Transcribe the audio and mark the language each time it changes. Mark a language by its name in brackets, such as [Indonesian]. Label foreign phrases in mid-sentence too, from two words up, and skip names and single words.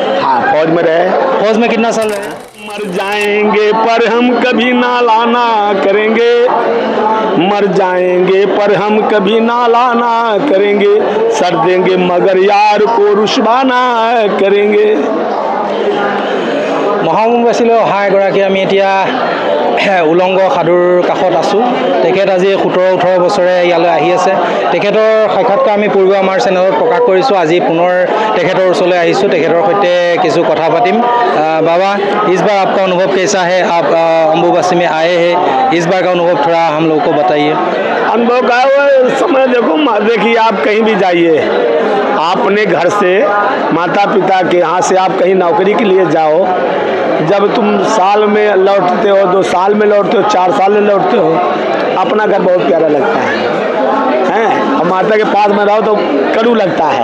[Hindi] हाँ, फौज में रहे। फौज में कितना साल रहे? मर जाएंगे पर हम कभी नाला ना करेंगे, मर जाएंगे पर हम कभी नाला ना करेंगे, सर देंगे मगर यार को रुसवा ना करेंगे। [Assamese] মহামুম্বাইলৈ অহা এগৰাকী আমি এতিয়া উলংগ সাধুৰ কাষত আছোঁ। তেখেত আজি 17-18 বছৰে ইয়ালৈ আহি আছে। তেখেতৰ সাক্ষাৎকাৰ আমি পূৰ্বে আমাৰ চেনেলত প্ৰকাশ কৰিছোঁ। আজি পুনৰ তেখেতৰ ওচৰলৈ আহিছোঁ, তেখেতৰ সৈতে কিছু কথা পাতিম। [Hindi] बाबा, इस बार आपका अनुभव कैसा है? आप अम्बुबासी में आए हैं, इस बार का अनुभव थोड़ा हम लोग को बताइए। अनुभव का समय देखिए आप कहीं भी जाइए, आपने घर से माता पिता के यहाँ से आप कहीं नौकरी के लिए जाओ, जब तुम साल में लौटते हो, 2 साल में लौटते हो, 4 साल में लौटते हो, अपना घर बहुत प्यारा लगता है और माता के पास में रहो तो कड़ू लगता है।